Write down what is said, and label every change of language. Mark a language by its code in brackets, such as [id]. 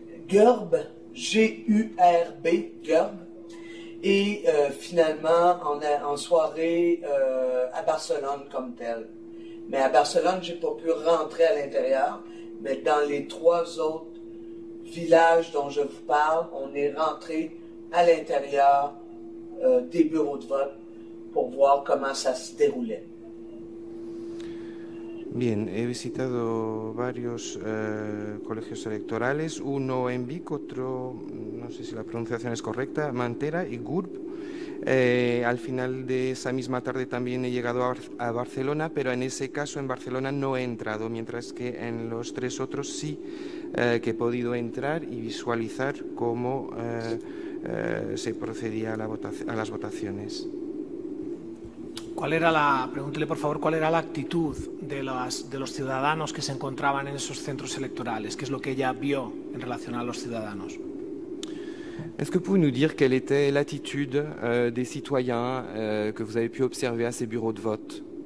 [fr] Gurb, G-U-R-B, Gurb. Et finalement, en soirée à Barcelone comme tel. Mais à Barcelone, j'ai pas pu rentrer à l'intérieur. Mais dans les 3 autres villages dont je vous parle, on est rentré à l'intérieur des bureaux de vote pour voir comment ça se déroulait. [es] Bien, he visitado varios colegios electorales, uno en Vic, otro, no sé si la pronunciación es correcta, Mantera y Gurb. Al final de esa misma tarde también he llegado a Barcelona, pero en ese caso en Barcelona no he entrado, mientras que en los 3 otros sí que he podido entrar y visualizar cómo se procedía a las votaciones. Pregúntele por favor, ¿cuál era la actitud de los ciudadanos que se encontraban en esos centros electorales? ¿Qué es lo que ella vio en relación a los ciudadanos? [fr] Est-ce que vous pouvez nous dire quelle était l'attitude des citoyens que vous avez pu observer à ces bureaux de vote?